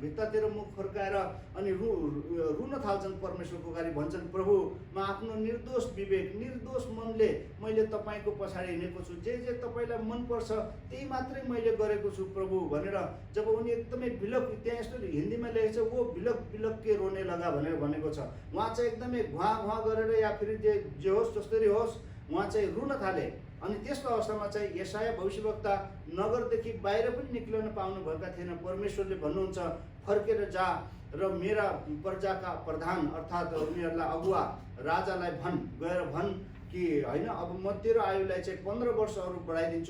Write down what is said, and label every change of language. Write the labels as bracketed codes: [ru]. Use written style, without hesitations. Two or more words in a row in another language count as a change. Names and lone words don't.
[ne] भित्तातिर मुख फर्काएर अनि रुन थाल्छन् परमेश्वरको अगाडि। भन्छन्, प्रभु म आफ्नो निर्दोष विवेक, निर्दोष मनले मैले तपाईँको पछाडि हिँडेको छु। जे जे तपाईँलाई मनपर्छ त्यही मात्रै मैले गरेको छु प्रभु भनेर जब उनी एकदमै बिलक, त्यहाँ यस्तो हिन्दीमा लेखेको छ, [hi] वो बिलक बिलक के रोने लगा [ne] भनेर भनेको छ। उहाँ चाहिँ एकदमै घुवा गरेर या फेरि जे होस् जसरी होस् उहाँ चाहिँ रुन थाले। अनि त्यस्तो अवस्थामा चाहिँ यशाया भविष्यवक्ता नगरदेखि बाहिर पनि निक्लिन पाउनु भएका थिएन। परमेश्वरले भन्नुहुन्छ, फर्केर जा र मेरा प्रजाका प्रधान अर्थात् उनीहरूलाई अगुवा राजालाई गएर भन् कि होइन, अब म तेरो आयुलाई चाहिँ 15 वर्ष अरू बढाइदिन्छु।